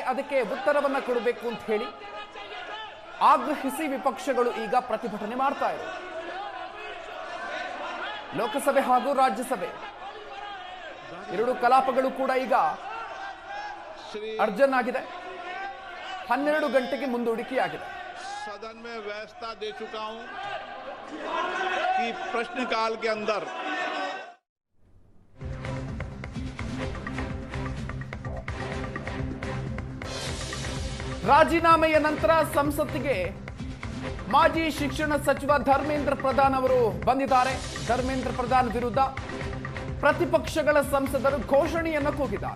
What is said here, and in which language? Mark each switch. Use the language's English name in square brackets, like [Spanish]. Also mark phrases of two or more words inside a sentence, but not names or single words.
[Kannada] ಅದಕ್ಕೆ ಉತ್ತರವನ್ನ ಕೊಡಬೇಕು ಅಂತ ಹೇಳಿ ಆಗ್ರಹಿಸಿ ವಿಪಕ್ಷಗಳು ಈಗ ಪ್ರತಿಭಟನೆ ಮಾಡ್ತಾ ಇವೆ. ಲೋಕಸಭೆ ಹಾಗೂ ರಾಜ್ಯಸಭೆ ಎರಡು ಕಲಾಪಗಳು ಕೂಡ ಈಗ ಅರ್ಜನ್ ಆಗಿದೆ. 12 ಗಂಟೆಗೆ ಮುಂದೂಡಿಕೆಯಾಗಿದೆ. [Hindi] सदन में व्यवस्था दे चुका हूं कि प्रश्नकाल के अंदर [Kannada] ರಾಜೀನಾಮೆಯ ನಂತರ ಸಂಸತ್ತಿಗೆ ಮಾಜಿ ಶಿಕ್ಷಣ ಸಚಿವ ಧರ್ಮೇಂದ್ರ ಪ್ರಧಾನ್ ಅವರು ಬಂದಿದ್ದಾರೆ. ಧರ್ಮೇಂದ್ರ ಪ್ರಧಾನ್ ವಿರುದ್ಧ ಪ್ರತಿಪಕ್ಷಗಳ ಸಂಸದರು ಘೋಷಣೆಯನ್ನು ಕೂಗಿದ್ದಾರೆ.